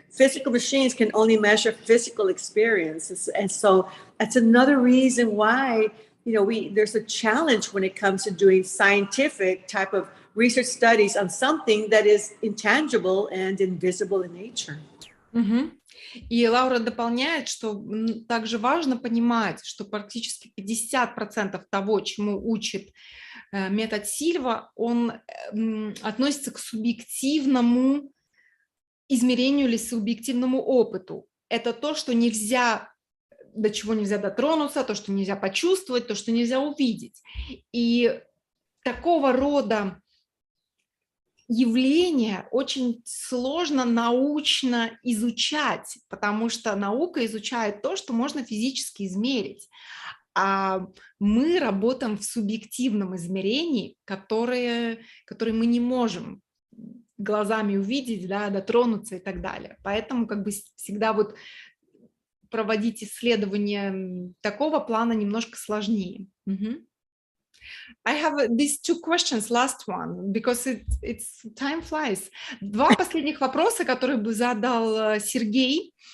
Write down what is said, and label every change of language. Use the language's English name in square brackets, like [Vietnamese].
[English] Physical machines can only measure physical experiences. And so that's another reason why, there's a challenge when it comes to doing scientific type of research studies on something that is intangible and invisible in nature. [Russian] Угу. И Лаура дополняет, что также важно понимать, что практически 50% того, чему учит метод Сильва, он относится к субъективному измерению или субъективному опыту. Это то, что нельзя, до чего нельзя дотронуться, то, что нельзя почувствовать, то, что нельзя увидеть. И такого рода явление очень сложно научно изучать, потому что наука изучает то, что можно физически измерить. А мы работаем в субъективном измерении, которое мы не можем глазами увидеть, да, дотронуться и так далее. Поэтому всегда проводить исследования такого плана немножко сложнее. [English] I have these two questions, last one, because it's time flies. [Russian] Два последних вопроса, которые бы задал Сергей.